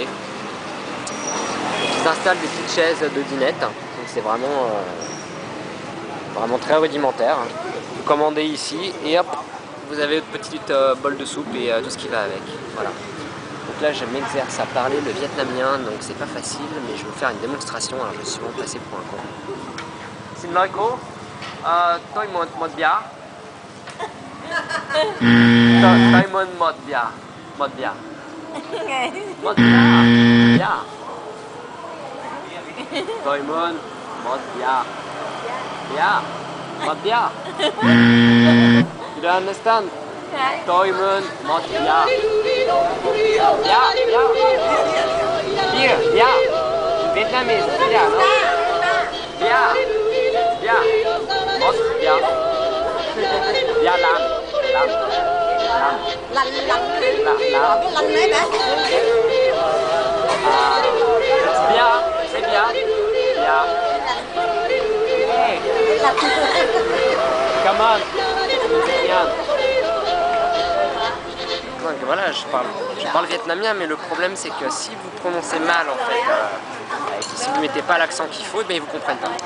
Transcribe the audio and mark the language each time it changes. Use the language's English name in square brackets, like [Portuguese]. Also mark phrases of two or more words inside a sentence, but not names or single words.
[French] Donc, ils installent des petites chaises de dinette, donc c'est vraiment très rudimentaire. Vous commandez ici et hop, vous avez votre petite bol de soupe et tout ce qui va avec, voilà. Donc là je m'exerce à parler le vietnamien, donc c'est pas facile, mais je vais vous faire une démonstration, alors je suis vraiment passé pour un con. [Vietnamese] Xin lỗi cô, tôi muốn một bia. Tôi muốn một bia. Một bia. Một bia. Tôi muốn một bia. Bia. Một bia. [English] You don't understand? [Vietnamese] Tôi muốn một bia. Bia, bia. [English] Beer, bia. Vietnamese, bia, no? [Vietnamese] Bia. Bia. Một bia. Bia làm. Làm. Làm. Lành lành Làm. cái lành đấy bạn. [French] Bia, c'est bia. Bia. [English] Hey. Come on. [French] C'est bien. Donc voilà, je parle vietnamien, mais le problème c'est que si vous prononcez mal en fait, si vous mettez pas l'accent qu'il faut, ben ils vous comprennent pas.